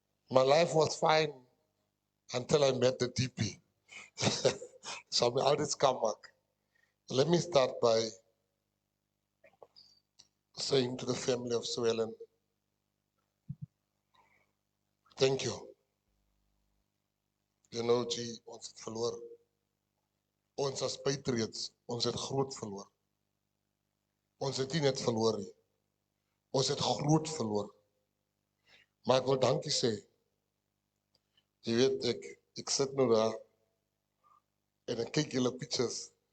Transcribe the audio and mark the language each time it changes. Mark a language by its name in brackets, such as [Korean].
[English] My life was fine until I met the DP. So I'm out this comeback. Let me start by saying to the family of Swellen, thank you. [Afrikaans] You know, G, ons het verloor. Ons as patriots, ons het groot verloor. Ons het nie net verloor nie. Ons het groot verloor. Maar ek wil dankie sê. Jy weet, ek sit nou daar en ek kyk julle pictures.